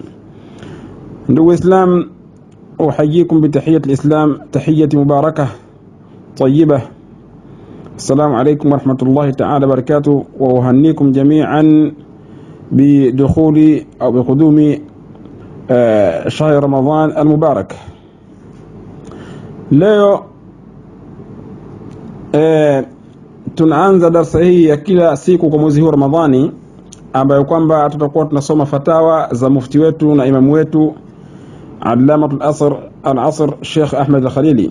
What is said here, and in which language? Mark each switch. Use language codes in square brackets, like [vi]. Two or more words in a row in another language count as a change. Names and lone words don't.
[ar] نو إسلام، أحييكم بتحية الإسلام، تحية مباركة طيبة. السلام عليكم ورحمة الله تعالى وبركاته، وأهنيكم جميعا بدخول أو بقدوم شهر رمضان المبارك. [sw] leo tunaanza darasa hii ya kila siku kwa mwezi huu Ramadhani, ambayo kwamba tutakuwa tunasoma fatawa za mufti wetu na imamu wetu [ar] علامة العصر [sw] Sheikh Ahmed Al-Khalili.